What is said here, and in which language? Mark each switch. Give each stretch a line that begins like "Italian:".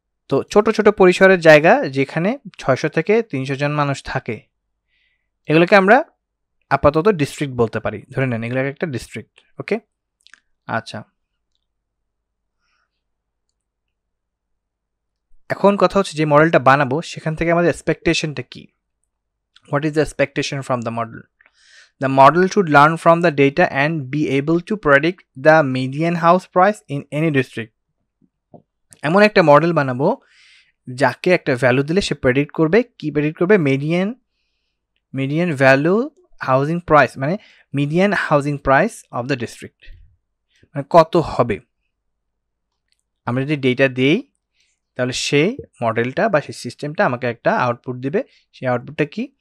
Bangla: তো ছোট ছোট পরিসরের জায়গা যেখানে 600 থেকে 300 জন মানুষ থাকে, এগুলোকে আমরা আপাতত ডিস্ট্রিক্ট বলতে পারি, ধরে নেন এগুলো একটা ডিস্ট্রিক্ট। ওকে, আচ্ছা, এখন কথা হচ্ছে যে মডেলটা বানাবো সেখান থেকে আমাদের এক্সপেকটেশনটা কি,
English: What is the expectation from the model? The model should learn from the data and be able to predict the median house price in any district.
Bangla: এমন একটা মডেল বানাবো যাকে একটা ভ্যালু দিলে সে প্রেডিক্ট করবে, কি প্রেডিক্ট করবে? মিডিয়ান ভ্যালু হাউজিং প্রাইস, মানে
English: median housing price of the district,
Bangla: মানে কত হবে। আমরা যদি ডেটা দিই তাহলে সেই মডেলটা বা সেই সিস্টেমটা আমাকে একটা আউটপুট দিবে। সেই আউটপুটটা কি?